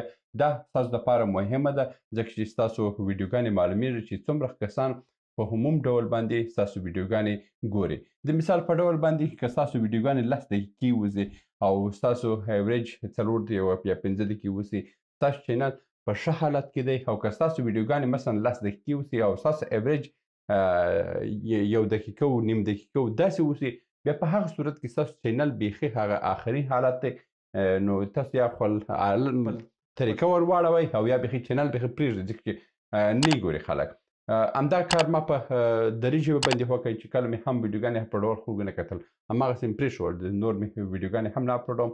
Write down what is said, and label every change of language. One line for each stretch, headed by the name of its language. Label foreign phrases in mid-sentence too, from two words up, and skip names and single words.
Pashto: دا ستاسو دپاره مهمه ده ځکه چې ستاسو ویډیوګانې معلومیږي چې څومره کسان په عموم ډول باندې ستاسو ویډیوګانې ګوري. د مثال په ډول باندې که ستاسو ویډیوګانې 10 دقیقې وځي او ستاسو ایوریج 4 یا 5 دقیقې وسي، ستاسو چینل په ښه حالت کې دی. او که ستاسو ویډیوګانې مثلا 10 دقیقې وسي او ستاسو ایوریج 1 دقیقه و نیم دقیقه و داسې وسي، بیا په هغه صورت کې ستاسو چینل بیخي هغه آخري حالت دی. نو تاسو یا خپل طریقه ور واړوئ او یا بیخي چینل بیخي پرېږدئ ځکه چې نه یې ګوري خلک. همدا کار ما په دري ژبه باندې وکړ چې کله مې هم ویډیوګانې اپلوډول خو نه کتل، هماغسې مې پرېښول، نور مې ویډیوګانې هم نه اپلوډوم.